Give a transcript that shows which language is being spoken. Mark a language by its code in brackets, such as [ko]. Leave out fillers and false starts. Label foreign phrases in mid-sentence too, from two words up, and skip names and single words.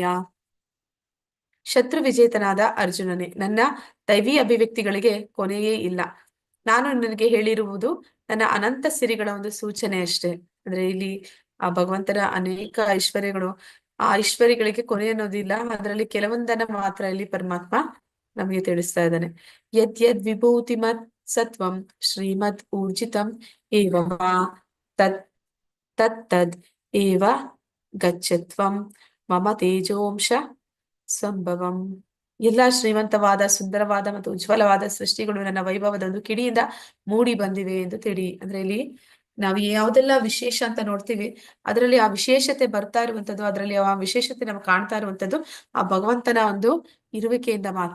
[kn] ಶತ್ರು ವಿಜೇತನಾದ ಅರ್ಜುನನೇ, ನನ್ನ ದೈವಿ ಅಭಿವ್ಯಕ್ತಿಗಳಿಗೆ ಕೊನೆಯೇ ಇಲ್ಲ. ನಾನು ನಿನಗೆ ಹೇಳಿರುವುದು ನನ್ನ ಅನಂತ ಸಿರಿಗಳ ಒಂದು ಸೂಚನೆ ಅಷ್ಟೇ. ಅಂದ್ರೆ ಇಲ್ಲಿ ಆ ಭಗವಂತನ ಅನೇಕ ಐಶ್ವರ್ಯಗಳು, ಆ ಐಶ್ವರ್ಯಗಳಿಗೆ ಕೊನೆ ಅನ್ನೋದಿಲ್ಲ, ಅದರಲ್ಲಿ ಕೆಲವೊಂದನ್ನ ಮಾತ್ರ ಇಲ್ಲಿ ಪರಮಾತ್ಮ ನಮಗೆ ತಿಳಿಸ್ತಾ ಇದ್ದಾನೆ. [sa] ಯದ್ ವಿಭೂತಿಮತ್ ಸತ್ವಂ ಶ್ರೀಮದ್ ಊರ್ಜಿತಂ ಏವಂ ತದ್ ಏವ ಗಚ್ಚತ್ವಂ ಮಮ ತೇಜೋಂಶ ಸಂಭವಂ. [kn] ಎಲ್ಲಾ ಶ್ರೀಮಂತವಾದ, ಸುಂದರವಾದ ಮತ್ತು ಉಜ್ವಲವಾದ ಸೃಷ್ಟಿಗಳು ನನ್ನ ವೈಭವದ ಒಂದು ಕಿಡಿಯಿಂದ ಮೂಡಿ ಬಂದಿವೆ ಎಂದು ತಿಳಿ. ಅಂದ್ರೆ ಇಲ್ಲಿ ನಾವು ಯಾವ್ದೆಲ್ಲ ವಿಶೇಷ ಅಂತ ನೋಡ್ತೀವಿ, ಅದರಲ್ಲಿ ಆ ವಿಶೇಷತೆ ಬರ್ತಾ ಇರುವಂತದ್ದು, ಅದರಲ್ಲಿ ಆ ವಿಶೇಷತೆ ನಾವು ಕಾಣ್ತಾ ಇರುವಂತದ್ದು ಆ ಭಗವಂತನ ಒಂದು ಇರುವಿಕೆಯಿಂದ ಮಾತ್ರ.